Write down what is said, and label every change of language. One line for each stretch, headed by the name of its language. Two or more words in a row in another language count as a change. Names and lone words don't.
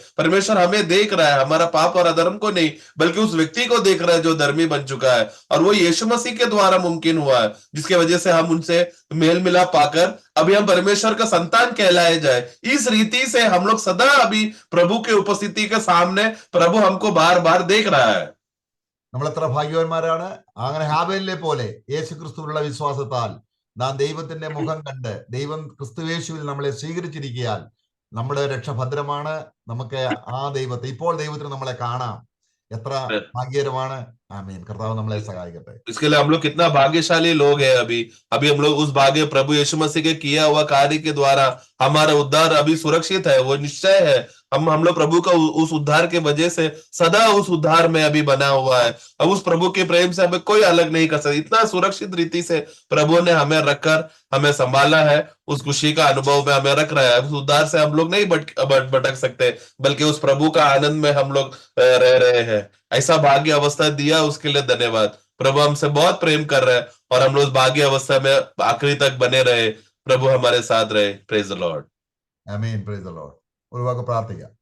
Hindi: परमेश्वर हमें देख रहा है, हमारा पाप और अधर्म को नहीं बल्कि उस व्यक्ति को देख रहा है जो धर्मी बन चुका है, और वो यीशु मसीह के द्वारा मुमकिन हुआ है, जिसके वजह से हम उनसे मेल मिलाप पाकर अभी हम परमेश्वर का संतान कहलाए जाए. इस रीति से हम लोग सदा अभी प्रभु के उपस्थिति के सामने प्रभु हमको बार बार देख रहा है.
Malayalam: നമ്മൾ എത്ര ഭാഗ്യവാന്മാരാണ്. അങ്ങനെ ഹാബേലിനെ പോലെ യേശുക്രിസ്തുവിലുള്ള വിശ്വാസത്താൽ നാം ദൈവത്തിന്റെ മുഖം കണ്ട് ദൈവം ക്രിസ്തുയേശുവിൽ നമ്മളെ സ്വീകരിച്ചിരിക്കാൻ നമ്മുടെ രക്ഷ ഭദ്രമാണ്. നമുക്ക് ആ ദൈവത്തെ, ഇപ്പോൾ ദൈവത്തിന് നമ്മളെ കാണാം. എത്ര ഭാഗ്യകരമാണ്. आमीन. कर्ताव നമ്മളെ സഹായിക്കട്ടെ.
Hindi: इसके लिए हम लोग कितना भाग्यशाली लोग हैं. अभी हम लोग उस भाग्य प्रभु यीशु मसीह के किया हुआ कार्य के द्वारा हमारा उद्धार अभी सुरक्षित है, वो निश्चय है. हम लोग प्रभु का उस उद्धार के वजह से सदा उस उद्धार में अभी बना हुआ है. अब उस प्रभु के प्रेम से हमें कोई अलग नहीं कर सकता. इतना सुरक्षित रीति से प्रभु ने हमें रखकर हमें संभाला है, उस खुशी का अनुभव में हमें रख रहा है. उस उद्धार से हम लोग नहीं भटक सकते, बल्कि उस प्रभु का आनंद में हम लोग रह रहे हैं. ऐसा भाग्य अवस्था दिया, उसके लिए धन्यवाद. प्रभु हमसे बहुत प्रेम कर रहे हैं और हम लोग उस भाग्य अवस्था में आखिरी तक बने रहे. प्रभु हमारे साथ रहे.
English: Praise the Lord. आमीन. Praise the Lord.
Malayalam: ഒരു വാക്ക് പ്രാർത്ഥിക്കാം.